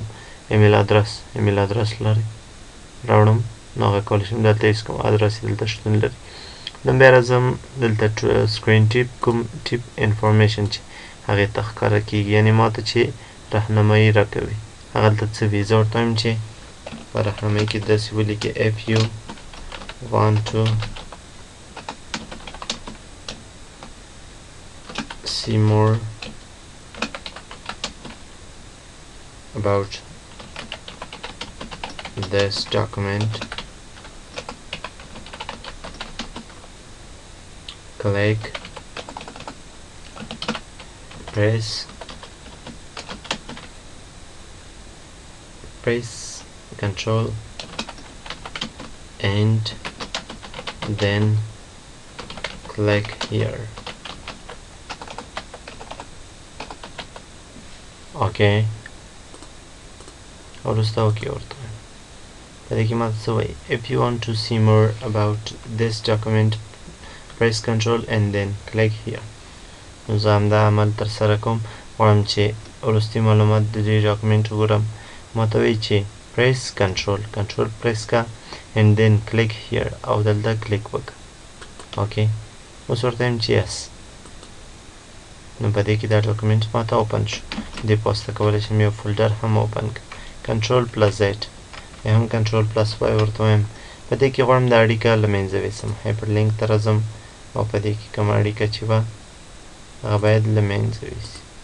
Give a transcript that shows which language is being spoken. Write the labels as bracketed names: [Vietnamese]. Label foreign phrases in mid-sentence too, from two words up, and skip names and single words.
[Pashto] ایمیل ادرس لري راوړم نو هغه کولی شم دلته هېڅ کوم ادرس یې دلته شتون لري. لومبی راځم دلته [English] screen tip, [Pashto] کوم [English] tip information [Pashto] چې هغې ته ښکاره کېږي، یعنې ماته چې رهنمایي راکوي هغه دلته څه وي. زه ورته وایم چې په رهنمایي کې داسې ولیکې [English] if you want to see more about this document, click, press Control and then click here. [Pashto] Okay, وروسته اوکې ورته وایم. په دې کې ماته څه وایي؟ [English] if you want to see more about this document press control and then click here. [Pashto] نو زه همدا عمل ترسره کوم، غواړم چې وروستي معلومات د دې ډاکومنټ وګورم. ماته وایي چې [English] press control press [Pashto] کا [English] and then click here [Pashto] او دلته کلیک وکړه. اوکې، اوس ورته وایم چې yes. نو په دې کې دا ډاکومنټ ماته اوپن شو. دې په واسطه کولی شم یو فولډر هم اوپن کړم. [English] control plus Z [Pashto] یا هم [English] control plus Y [Pashto] ورته وایم. په دې کې غواړم دا اړیکه له منځه ویسم. هایپر لینک ته راځم او په دې کې کومه اړیکه چې وه هغه باید له منځه ویسي.